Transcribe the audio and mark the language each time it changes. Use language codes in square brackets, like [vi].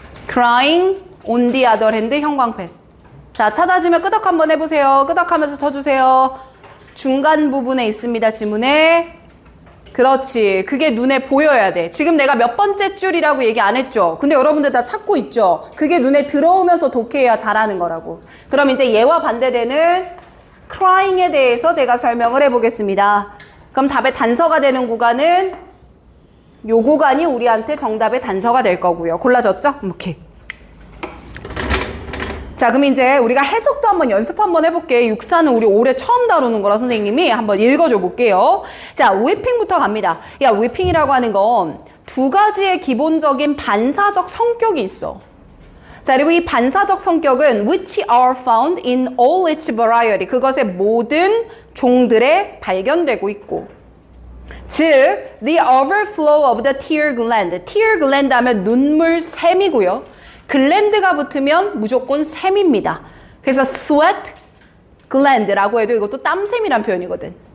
[en] crying on the other hand [ko] 형광펜. 자, 찾아지면 끄덕 한번 해보세요. 끄덕하면서 쳐주세요. 중간 부분에 있습니다, 지문에. 그렇지. 그게 눈에 보여야 돼. 지금 내가 몇 번째 줄이라고 얘기 안 했죠? 근데 여러분들 다 찾고 있죠? 그게 눈에 들어오면서 독해야 잘하는 거라고. 그럼 이제 얘와 반대되는 crying에 대해서 제가 설명을 해보겠습니다. 그럼 답의 단서가 되는 구간은 요 구간이 우리한테 정답의 단서가 될 거고요. 골라졌죠? 오케이. 자, 그럼 이제 우리가 해석도 한번 연습 한번 해볼게. 육사는 우리 올해 처음 다루는 거라 선생님이 한번 읽어줘 볼게요. 자, whipping부터 갑니다. 야, whipping이라고 하는 건 두 가지의 기본적인 반사적 성격이 있어. 자, 그리고 이 반사적 성격은 [en] which are found in all its variety. [ko] 그것의 모든 종들에 발견되고 있고. [en] 즉, the overflow of the tear gland. tear gland [ko] 하면 눈물 샘이고요. 글랜드가 붙으면 무조건 샘입니다. 그래서 sweat gland라고 해도 이것도 땀샘이란 표현이거든.